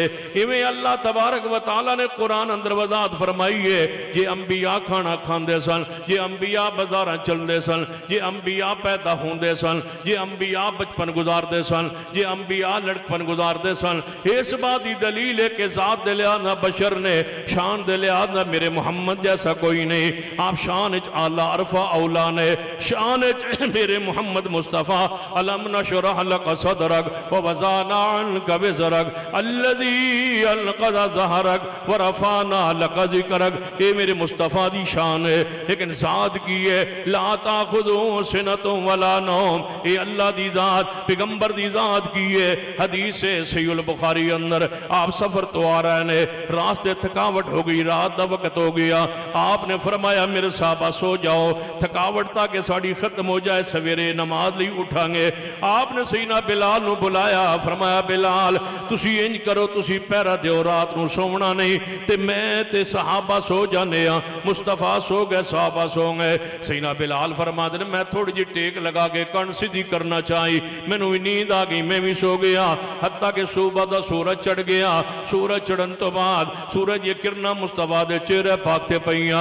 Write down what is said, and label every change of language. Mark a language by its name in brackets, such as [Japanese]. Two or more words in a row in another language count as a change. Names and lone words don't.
[Punjabi] ایویں اللہ [Arabic] تبارک و تعالیٰ [Punjabi] نے قرآن اندر وضاحت فرمائی ہے جے انبیاء کھانا کھاندے سن, جے انبیاء بازاراں چلدے سن, جے انبیاء پیدا ہوندے سن, جے انبیاء بچپن گزاردے سن, جے انبیاء لڑکپن گزاردے سن. اس بات دی دلیل ہے کہ ذات دے لحاظ نہ بشر نے, شان دے لحاظ نہ میرے محمد جیسا کوئی نہیں. آپ شان اچ اعلیٰ عرفہ اولا نے, شان اچ میرے محمد مصطفیٰ [Arabic] الم نشرح لک صدرک ووضعنا عنک وزرک الذی انقض ظہرک ورفعنا لک ذکرک. [Punjabi] یہ میرے مصطفیٰ دی شان ہے, لیکن ذات کی ہے [Arabic] لا تاخذہ سنۃ ولا نوم, [Punjabi] یہ اللہ دی ذات پیغمبر دی ذات کی ہے. حدیث صحیح البخاری اندر آپ سفر تو آ رہے ہیں, راستے تھکاوٹ ہو گئی, رات دا وقت ہو گیا, آپ نے فرمایا میرے صحابہ سو جاؤ, تھکاوٹ تاکہ ساڑی ختم ہو جائے, سویرے نماز لی اٹھائیں گے. آپ نے سیدنا بلال نو بلایا, فرمایا بلال تسی انج کرو, تسی پیرا دیو, رات نو سونا نہیں تے میں تے صحابہ سو جانے ہاں. مصطفیٰ سو گئے, صحابہ سو گئے. سیدنا بلال فرما دے میں تھوڑی جی ٹیک لگا کے کن سیدھی کرنا چاہی, میں نو نیند آ گئی, میں بھی سو گیا. حتیٰ کہ صبح دا سورج چڑھ گیا. سورج چڑھن تو بعد سورج یہ کرنا مصطفیٰ دے چہرے پاکتے پئیاں.